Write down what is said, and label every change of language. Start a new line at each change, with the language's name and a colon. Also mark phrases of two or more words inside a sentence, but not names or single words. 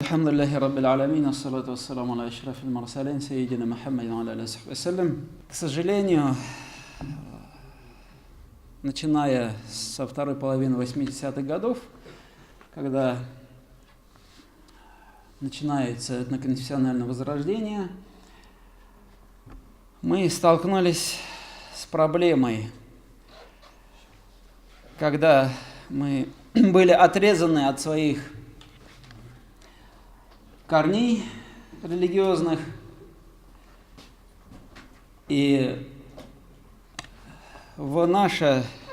Arabic: الحمد لله رب العالمين، الصلاة والسلام على أشرف المرسلين، سيدنا محمد على عليه والسلام.
Russian: К сожалению, начиная со второй половины 80-х годов, когда начинается этноконфессиональное возрождение, мы столкнулись с проблемой, когда мы были отрезаны от своих корней религиозных, и в наше,